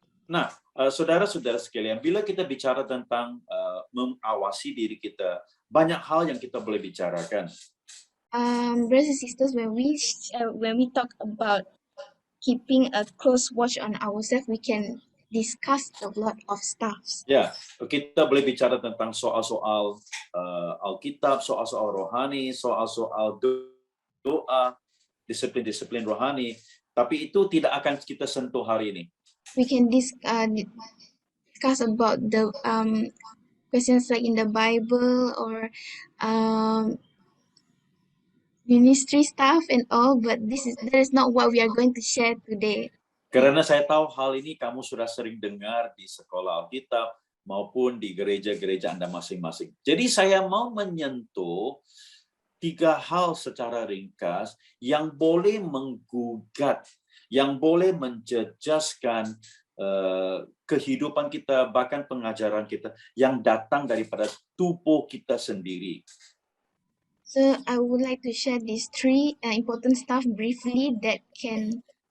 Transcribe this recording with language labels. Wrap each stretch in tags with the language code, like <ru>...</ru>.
<ms>Nah, saudara-saudara sekalian, bila kita bicara tentang mengawasi diri kita, banyak hal yang kita boleh bicarakan.</ms> <en>Brothers and sisters, when we talk about keeping a close watch on ourselves, we can discuss a lot of stuffs.</en> <ms>Ya, kita boleh bicara tentang soal-soal Alkitab, soal-soal rohani, soal-soal doa, disiplin-disiplin rohani, tapi itu tidak akan kita sentuh hari ini.</ms> <en>We can discuss about the questions like in the Bible or ministry stuff and all, but that is not what we are going to share today.</en> <ms>Karena saya tahu hal ini kamu sudah sering dengar di sekolah Alkitab maupun di gereja-gereja Anda masing-masing. Jadi saya mau menyentuh 3 hal secara ringkas yang boleh menggugat, yang boleh menjejaskan kehidupan kita, bahkan pengajaran kita yang datang daripada tubuh kita sendiri.</ms> <en>So I would like to share these 3 important stuff briefly that can</en>